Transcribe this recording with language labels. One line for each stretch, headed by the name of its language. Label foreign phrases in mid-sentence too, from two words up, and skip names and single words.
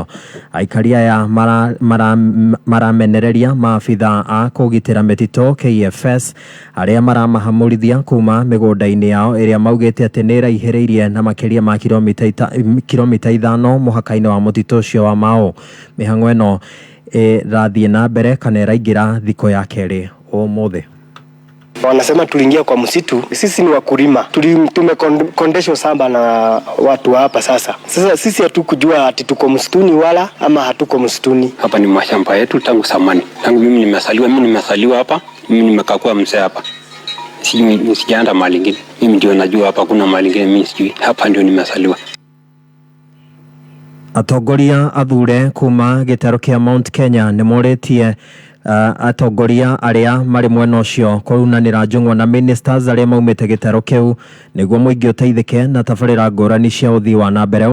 Kikuyu: Aikari aya maramenereria maabitha a kũgitĩra mĩtitũ KFS arĩa maramahamũrithia kuma mĩgũnda-inĩ yao ĩrĩa maugĩte atĩ nĩ ĩraihĩrĩirie na makĩria ma kilomita 5 mũhaka-inĩ wa mũtitũ ũcio wa Mau. Mĩhang'o ĩno rathiĩ na mbere kana ĩraingĩra thikũ ya kerĩ ũmũthĩ.
Swahili: Wanasema tuliingia kwa msitu, sisi ni wakulima, tumekondeshwa samba na watu hapa sasa. Sasa sisi hatukujua ati tuko msituni wala ama hatuko msituni. Hapa ni mashamba yetu tangu zamani. Tangu mimi nimesaliwa hapa, mimi nimekaa kwa mzee hapa. Sijaenda mahali ingine. Mimi ndio najua hapa kuna mahali ingine mimi sijui. Hapa ndio nimesaliwa.
Kikuyu: Atongoria athure kuma gĩtaro kĩa Mount Kenya nĩ moretie atongoria aria mari mwena ucio kurunanira njung'wa na ministers aria maumite gitero kiu niguo muingi uteithike na tabarira ngurani cia uthii wa na mbere.